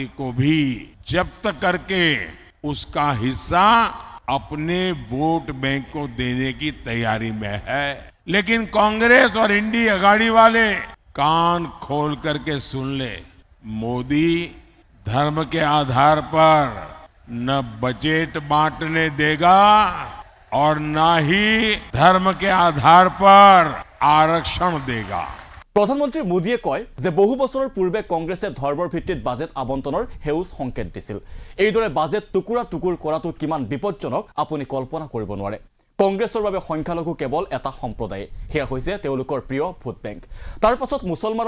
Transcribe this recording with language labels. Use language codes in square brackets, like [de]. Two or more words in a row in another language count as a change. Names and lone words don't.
[hi] को भी जब्त करके उसका हिस्सा अपने वोट बैंक को देने की तैयारी में है लेकिन कांग्रेस और इंडी अगाड़ी वाले कान खोल करके सुन ले मोदी धर्म के आधार पर न बजट बांटने देगा और न ही धर्म के आधार पर आरक्षण देगा [as] প্ৰধানমন্ত্ৰী মোদীয়ে কয় যে বহু বছৰৰ পূৰ্বে কংগ্ৰেছে ধৰ্মৰ ভিত্তিত বাজেট আবণ্টনৰ হেউজ সংকেত দিছিল এইদৰে বাজেট টুকুৰা টুকুৰ কৰাটো কিমান বিপজ্জনক আপুনি কল্পনা কৰিব নোৱাৰে কংগ্ৰেছৰ বাবে সংখ্যালঘু কেৱল এটা সম্প্ৰদায় হেয়া হৈছে তেওঁলোকৰ প্ৰিয় ভোট বেংক তাৰ পাছত মুছলমানৰ